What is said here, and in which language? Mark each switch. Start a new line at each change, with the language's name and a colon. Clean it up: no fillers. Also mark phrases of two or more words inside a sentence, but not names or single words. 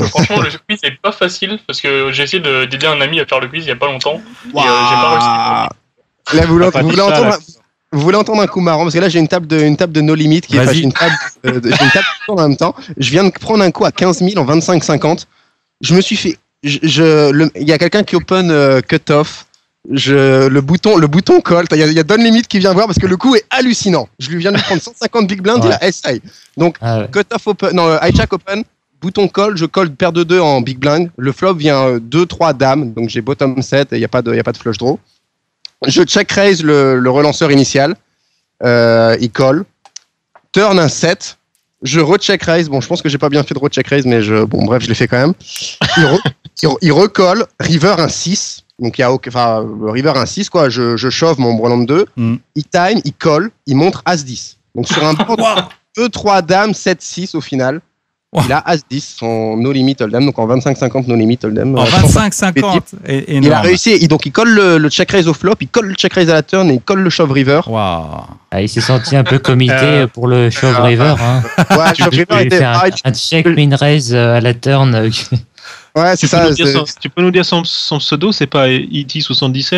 French: que franchement, le quiz est pas facile parce que j'ai essayé d'aider un ami à faire le quiz il y a pas longtemps. Et j'ai pas réussi. Là, vous pas dit ça, entendre, là. vous voulez entendre un coup marrant parce que là j'ai une table de
English: No Limit
French: qui est Vas-y. j'ai une table j'ai une table qui tourne en même temps. Je viens de prendre un coup à 15 000 en 25-50. Je me suis fait il y a quelqu'un qui
English: open cut off.
French: Le bouton colle. Il y a Don Limit qui vient voir parce que le coup est hallucinant. Je lui viens de lui prendre 150
English: big blind,
French: il a SI. Donc
English: cut off open,
French: non
English: hijack open,
French: bouton colle, je colle paire de 2 en
English: big blind.
French: Le flop vient 2-3 dames, donc j'ai bottom 7 et il y a pas de
English: flush draw.
French: Je
English: check raise
French: le relanceur initial, il colle. Turn un 7. Je
English: recheck raise.
French: Bon, je pense que j'ai pas bien fait de
English: recheck raise,
French: mais bon, bref, je l'ai fait quand même. Il recolle. River un 6. Donc, le river un 6, quoi. Je chauffe mon brelan de 2. Il time, il colle, il montre As 10. Donc, sur un board 2-3 dames, 7-6 au final. Il a As 10, son
English: no limit hold'em.
French: Donc, en 25-50
English: no limit hold'em.
French: En 25-50, il a réussi. Donc, il colle le
English: check raise
French: au flop, il colle le
English: check raise
French: à la turn et il colle le
English: shove river.
French: Waouh. Ah, il s'est senti un peu comité pour le
English: shove river.
French: Hein. Ouais,
English: shove river
French: Il était fait un
English: check min raise
French: à la turn. Ouais, c'est ça. Tu peux nous dire son pseudo, c'est pas ET77?